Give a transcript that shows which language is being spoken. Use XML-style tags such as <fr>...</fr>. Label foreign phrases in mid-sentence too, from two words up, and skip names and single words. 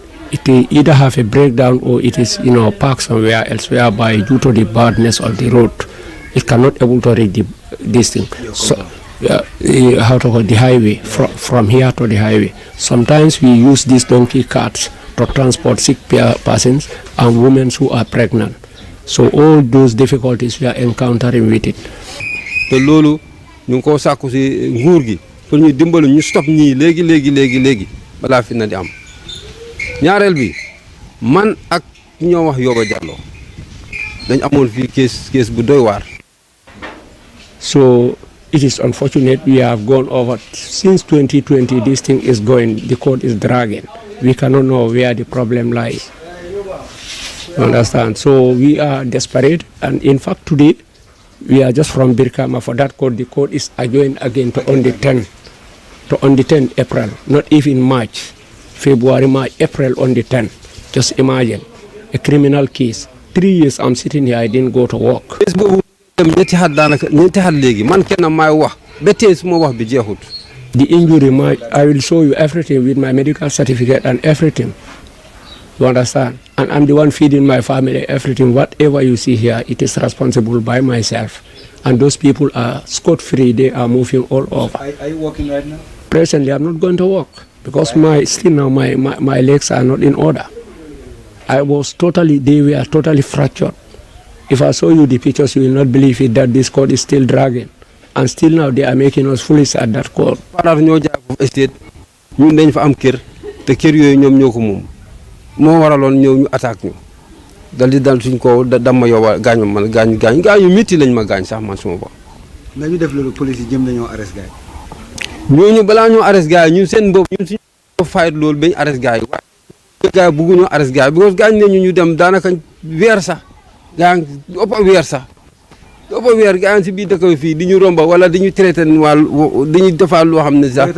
<en>It will either have a breakdown or it is, parked somewhere else, whereby due to the badness of the road, it cannot able to reach this thing. So, how to call the highway from here to the highway. Sometimes we use these donkey carts to transport sick persons and women who are pregnant. So all those difficulties we are encountering with it.</en> <wo>te loolu ñu ngi ko sàkku si nguur gi pour ñu dimbali ñu stop ñii léegi balaa fi na di am ñaareel bi man ak ñoo wax Yoba Jallow dañ amoon fii kees bu doy waar.</wo> <en>So it is unfortunate we have gone over since 2020. This thing is going, the court is dragging. We cannot know where the problem lies. You understand? So we are desperate, and in fact today we are just from Birkama for that court. The court is adjourned again to on the 10th April, not even March, February, March, April on the 10th. Just imagine a criminal case. 3 years I'm sitting here, I didn't go to work.</en> <wo>ñetti xat léegi man kenn maay wax ba tey suma wax bi jeexut.</wo> <en>The injury, I will show you everything with my medical certificate and everything. You understand? And I'm the one feeding my family, everything. Whatever you see here, it is responsible by myself. And those people are scot-free. They are moving all over. Are you working right now? Presently, I'm not going to work because my legs are not in order. They were totally fractured. If I show you the pictures, you will not believe it, that this court is still dragging. And still now they are making us foolish at that court.</en> <wo>Faaraatu ñoo jaay foofu estate ñun dañ fa am kër te kër yooyu ñoom ñoo ko moom moo waraloon ñëw ñu attaque ñu dal di dal suñ ko dam ma yóbba gaañ ma man gaañ yu métti lañ ma gaañ sax man suma bopp. nga ñu def loolu police yi jëm nañoo arrest gars ñooñu balaa ñoo arrest gars yi ñun seen bopp ñun suñu fayit loolu bañ arrest gars yi waaye gars yi bëgguñoo arrest gars yi because gaañ nañu ñu dem daanaka weer sax gaa ngi ëpp weer sax ëpp weer gaa ngi si biir dëkk bi fii di ñu romba wala di ñu traité wàllu di ñu defaat loo xam ne sax.</wo>